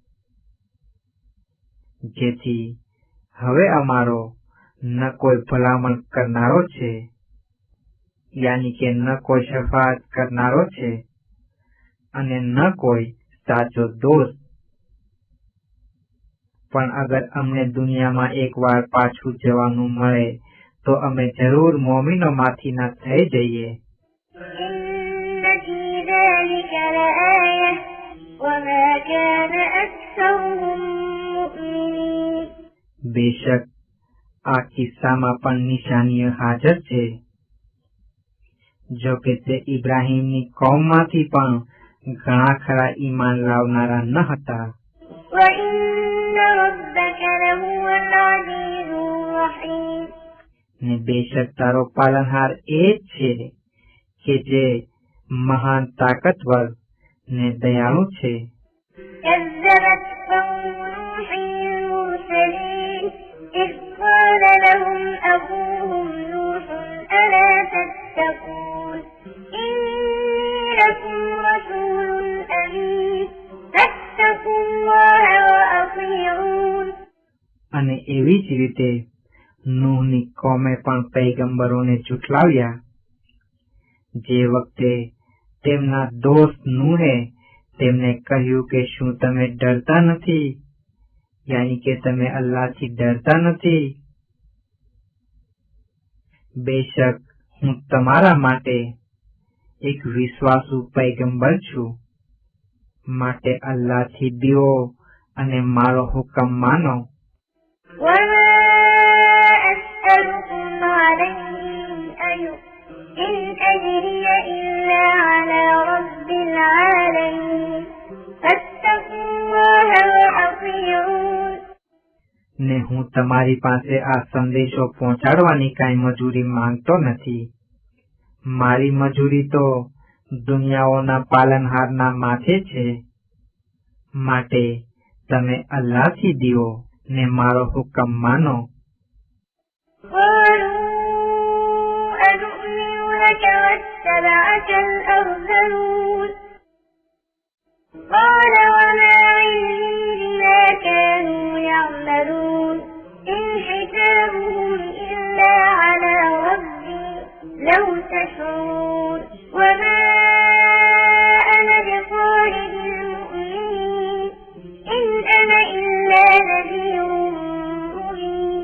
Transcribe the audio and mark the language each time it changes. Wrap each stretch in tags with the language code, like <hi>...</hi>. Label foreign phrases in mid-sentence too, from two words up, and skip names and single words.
<gu>જેથી હવે અમારો ન કોઈ ભલામણ કરનારો છે, યાની કે ન કોઈ શફાત કરનારો છે અને ન કોઈ સાચો દોસ્ત. પણ અગર અમને દુનિયામાં એકવાર પાછું જવાનું મળે તો અમે જરૂર મોમિનોમાંથીના થઈ જઈએ.</gu> <ar>إن في ذلك لآية وما كان أكثرهم مؤمنين</ar> <gu>બેશક આ કિસ્સામાં પણ નિશાનીઓ હાજર છે. જો કે તે ઇબ્રાહીમની કૌમમાંથી પણ ઘણા ખરા ઈમાન લાવનારા ન હતા.</gu> <ar>وإن ربك لهو العزيز الرحيم</ar> <gu>ને બેશક તારો પાલનહાર એ જ છે કે જે મહાન તાકતવર ને દયાળુ છે.</gu> <ar>كذبت قوم نوح المرسلين إذ قال لهم أخوهم نوح ألا تتقون إني لكم رسول أمين فاتقوا الله وأطيعون</ar> <gu>અને એવી જ રીતે નૂહની કોમે પણ પૈગંબરોને ઝૂઠલાવ્યા. જે વખતે તેમના દોસ્ત નૂહે તેમને કહ્યું કે શું તમે ડરતા નથી, યાની કે તમે અલ્લાહથી ડરતા નથી? બેશક હું તમારા માટે એક વિશ્વાસુ પૈગંબર છું, માટે અલ્લાહથી બીવો અને મારો હુકમ માનો.</gu> <ar>وما أسألكم عليه من أجر إن أجري إلا على رب العالمين فاتقوا الله وأطيعون</ar> <gu>ને હું તમારી પાસે આ સંદેશો પહોંચાડવાની કાંઈ મજૂરી માંગતો નથી. મારી મજૂરી તો દુનિયાઓના પાલનહારના માથે છે, માટે તમે અલ્લાહથી દીવો ને મારો હુકમ માનો.</gu> <ar>قالوا أنؤمن لك واتبعك الأرذلون قال وما علمي بما كانوا يعملون إن حسابهم إلا على ربي لو تشعرون وما أنا بطارد المؤمنين إن أنا إلا نذير مبين</ar>